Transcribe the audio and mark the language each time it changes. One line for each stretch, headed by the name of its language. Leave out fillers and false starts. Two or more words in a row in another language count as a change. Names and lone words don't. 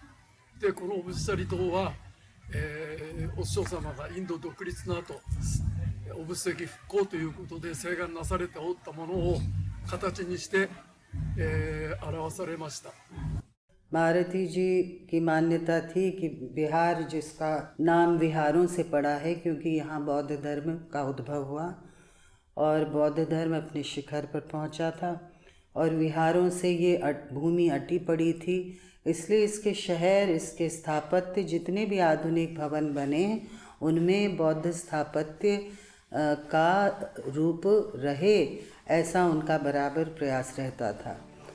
Japanese: でこのオブシャリ堂はお師匠様がインド独立の後、オブステキ復興ということで請願なされておったものを形にして、表されました。
Hindi: महारथी जी की मान्यता थी कि बिहार, जिसका नाम विहारों से पड़ा है क्योंकि यहाँ बौद्ध धर्म का उद्भव हुआ और बौद्ध धर्म अपने शिखर पर पहुँचा था, और विहारों से ये भूमि अटी पड़ी थी, इसलिए इसके शहर, इसके स्थापत्य, जितने भी आधुनिक भवन बने उनमें बौद्ध स्थापत्य का रूप रहे, ऐसा उनका बराबर प्रयास रहता था।